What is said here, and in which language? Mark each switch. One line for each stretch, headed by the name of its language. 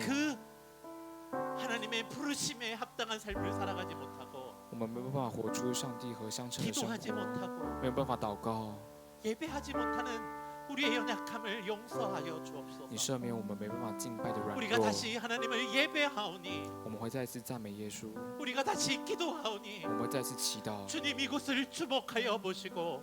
Korean: 그 하나님의 부르심에 합당한 삶을 살아가지 못하고
Chinese: 我们没有办法活出上帝和相称的生
Korean: 기도하지
Chinese: 活，
Korean: 못하고
Chinese: 没有办法祷告。
Korean: 예배하지 못하는 우리의 연약함을 용서하여
Chinese: 你
Korean: 주옵소서.
Chinese: 赦免我们没办法敬拜的软
Korean: 우리가
Chinese: 弱，
Korean: 다시 하나님을 예배하오니
Chinese: 我们会再次赞美耶稣，
Korean: 우리가 다시 기도하오니
Chinese: 我们会再次祈祷。
Korean: 주님 이곳을 주목하여 보시고